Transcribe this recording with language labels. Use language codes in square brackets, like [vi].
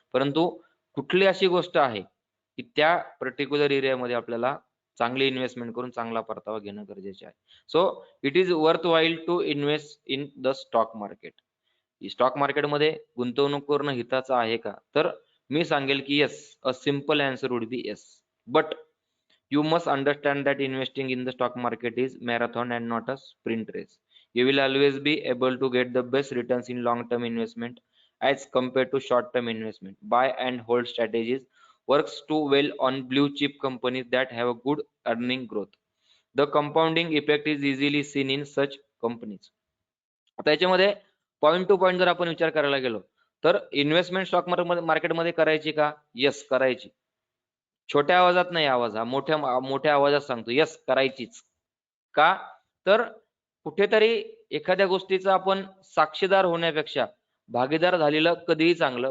[mr] परंतु कुठली अशी गोष्ट आहे की त्या पर्टिक्युलर एरियामध्ये आपल्याला चांगली इन्व्हेस्टमेंट करून चांगला परतावा घेणं गरजेचे आहे. [en] So it is worthwhile to invest in the stock market. [mr] Stock मार्केटमध्ये गुंतवणूक करणं हिताचं आहे का? तर मी सांगेल की [en] Yes. A simple answer would be yes. But you must understand that investing in the stock market is marathon and not a sprint race. You will always be able to get the best returns in long term investment as compared to short term investment. Buy and hold strategies works too well on blue chip companies that have a good earning growth. The compounding effect is easily seen in such companies. [mr] आता याच्यामध्ये point two point जर आपण विचार करायला गेलो तर investment stock मार्केटमध्ये करायची का? येस, करायची. छोट्या आवाजात नाही, आवाज हा मोठ्या आवाजात सांगतो, यस, करायचीच. का? तर कुठेतरी एखाद्या गोष्टीचा आपण साक्षीदार होण्यापेक्षा भागीदार झालेलं कधीही चांगलं.